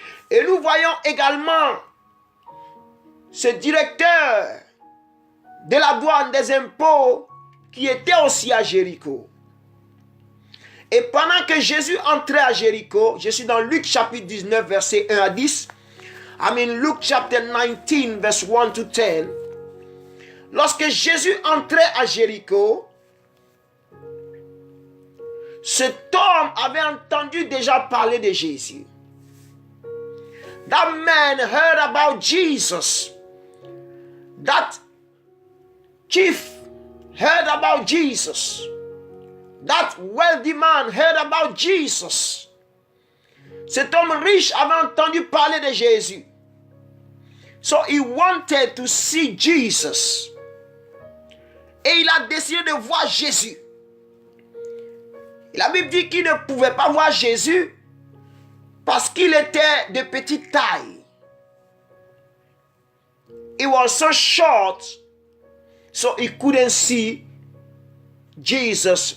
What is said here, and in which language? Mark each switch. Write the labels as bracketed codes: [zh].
[fr] Et nous voyons également ce directeur de la douane des impôts qui était aussi à Jéricho. Et pendant que Jésus entrait à Jéricho, je suis dans Luc chapitre 19, verset 1 à 10. [en] I'm in Luke chapter 19, verse 1 to 10. [fr] Lorsque Jésus entrait à Jéricho, cet homme avait entendu déjà parler de Jésus. [en] That man heard about Jesus. That chief heard about Jesus. That wealthy man heard about Jesus. [fr] Cet homme riche avait entendu parler de Jésus. [en] So he wanted to see Jesus. [fr] Et il a décidé de voir Jésus. La Bible dit qu'il ne pouvait pas voir Jésus parce qu'il était de petite taille. [en] He was so short, so he couldn't see Jesus.